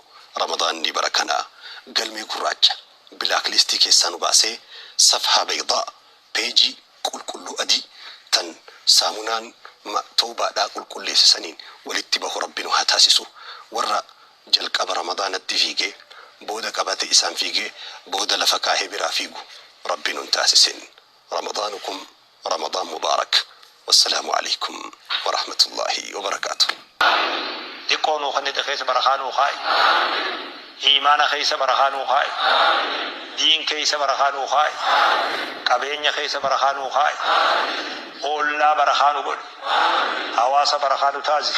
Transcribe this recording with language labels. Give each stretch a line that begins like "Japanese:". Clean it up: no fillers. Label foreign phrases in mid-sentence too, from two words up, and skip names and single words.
Oromo: Ramadaanni barakanaa galmee gurraacha bilaaklistii keessaa nu baasee
Arabic: صفحة بيضاء
Oromo: peejii qulqulluu adii tan saamunaan tawbaadhaa qulqulleessisaniin walitti bahu rabbi nu haa taasisu. Warra jalqaba ramadaanatti fiigee booda qabate isaan fiigee booda lafa kaahee biraa fiigu rabbi nun taasisin.
Arabic: رمضانكم رمضان مبارك. والسلام عليكم ورحمة الله وبركاته.
Oromo: Diqqoonuu kan itti keessa barakaanuu kaa'i. Iimaana keessa barakaanuu kaa'i. Diin keessa barakaanuu kaa'i. Qabeenya keessa barakaanuu kaa'i. Ollaa barakaanuu godhu. Hawaasa barakaanuu taasisi.